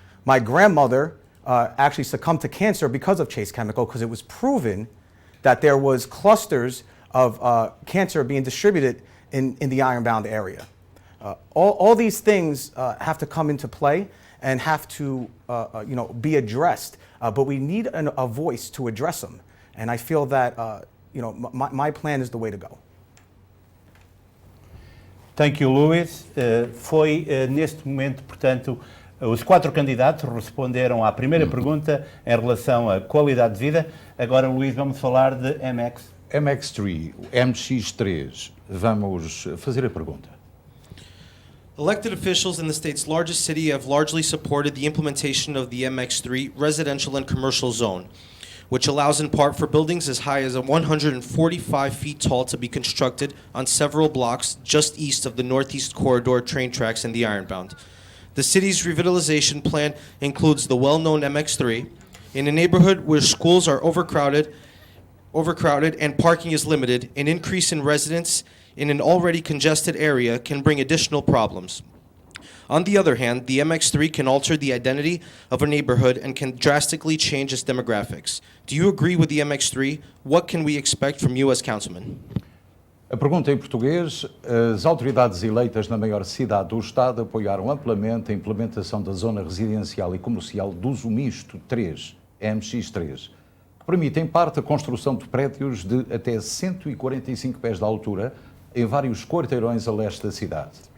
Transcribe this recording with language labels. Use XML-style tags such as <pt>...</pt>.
<en>My grandmother actually succumbed to cancer because of Chase Chemical, because it was proven that there was clusters of cancer being distributed in the Ironbound area. All these things have to come into play and have to be addressed, but we need a voice to address them. And I feel that my plan is the way to go. Thank you, Luís.</en> <pt>Foi neste momento, portanto, os 4 candidatos responderam à primeira pergunta em relação à qualidade de vida. Agora, Luís, vamos falar de MX. MX3, MX3, vamos fazer a pergunta.</pt> <en>Elected officials in the state's largest city have largely supported the implementation of the MX3 residential and commercial zone, which allows in part for buildings as high as 145 feet tall to be constructed on several blocks just east of the Northeast Corridor train tracks in the Ironbound. The city's revitalization plan includes the well-known MX3 in a neighborhood where schools are overcrowded and parking is limited. An increase in residents in an already congested area can bring additional problems. On the other hand, the MX3 can alter the identity of a neighborhood and can drastically change its demographics. Do you agree with the MX3? What can we expect from you as councilman?</en> <pt>A pergunta em português: as autoridades eleitas na maior cidade do Estado apoiaram amplamente a implementação da zona residencial e comercial de uso misto 3, MX3, que permite em parte a construção de prédios de até 145 pés de altura em vários quarteirões a leste da cidade.</pt>